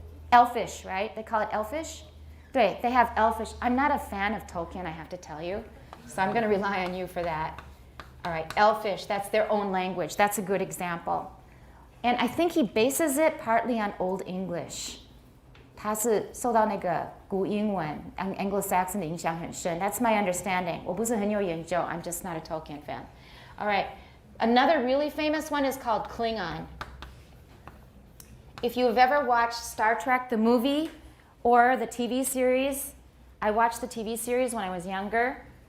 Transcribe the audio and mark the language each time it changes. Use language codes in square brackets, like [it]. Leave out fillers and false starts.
[en] Elfish, right? They call it Elfish? Right, they have Elfish. I'm not a fan of Tolkien, I have to tell you. So I'm going to rely on you for that. All right, Elfish, that's their own language. That's a good example. And I think he bases it partly on Old English. [zh] 他是受到那个古英文 Anglo-Saxon 的影响很深. [en] That's my understanding. [zh] 我不是很有研究. [en] I'm just not a Tolkien fan. All right. Another really famous one is called Klingon. If you've ever watched Star Trek, the movie, or the TV series, I watched the TV series when I was younger.